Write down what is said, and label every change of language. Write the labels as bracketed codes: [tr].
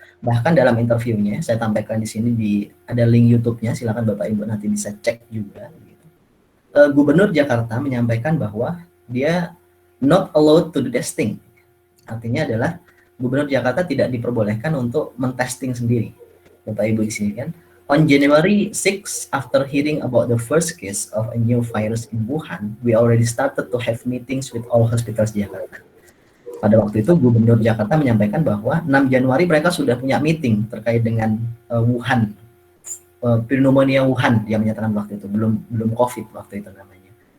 [id] Bahkan dalam interviewnya, saya tampilkan di sini ada link YouTube-nya, silakan Bapak Ibu nanti bisa cek juga. Gitu. Gubernur Jakarta menyampaikan bahwa dia [en] not allowed to do testing. [id] Artinya adalah Gubernur Jakarta tidak diperbolehkan untuk mentesting sendiri. Bapak Ibu di sini kan. [en] On January 6, after hearing about the first case of a new virus in Wuhan, we already started to have meetings with all hospitals Jakarta. [id] Pada waktu itu Gubernur Jakarta menyampaikan bahwa 6 Januari mereka sudah punya meeting terkait dengan Wuhan, pneumonia Wuhan, dia menyatakan waktu itu, belum COVID waktu itu namanya.